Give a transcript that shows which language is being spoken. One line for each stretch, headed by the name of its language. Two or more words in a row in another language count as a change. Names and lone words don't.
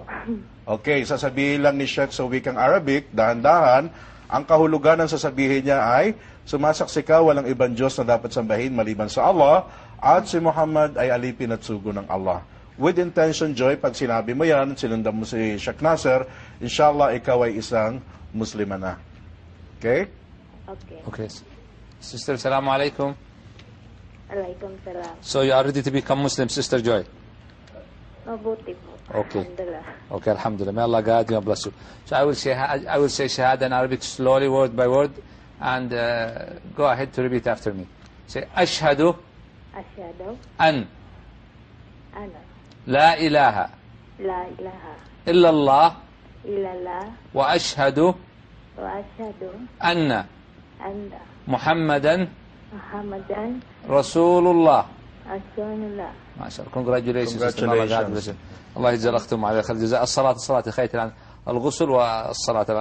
Filipino: Okay, sasabihin lang ni Sheikh sa wikang Arabic, dahan-dahan, ang kahulugan ng sasabihin niya ay, sumasaksi ka, walang ibang Diyos na dapat sambahin maliban sa Allah, at si Muhammad ay alipin at sugo ng Allah.
English: With intention, Joy,
Filipino: pag sinabi mo yan, sinundan mo si Sheikh Nasser, inshallah, ikaw ay isang Muslima na.
English: Okay? Okay. Okay. Sister,
Arabic: السلام عليكم. عليكم السلام.
English: So you are ready to become Muslim, Sister Joy?
Filipino: Mabuti po.
English: Okay.
Arabic: Alhamdulillah.
English: Okay, Alhamdulillah. May Allah guide you and bless you. So I will say Shahada in Arabic slowly, word by word, and go ahead to repeat after me. Say,
Arabic: Ashhadu Asyhadu an ana لا إله لا إله illallah illallah وأشهد وأشهد anna anna Muhammadan Muhammadan Rasulullah. Rasulullah. ما شاء الله. Congratulations. الله يجزي الأختم على خير الجزاء. الصلاة خير عن الغسل والصلاة.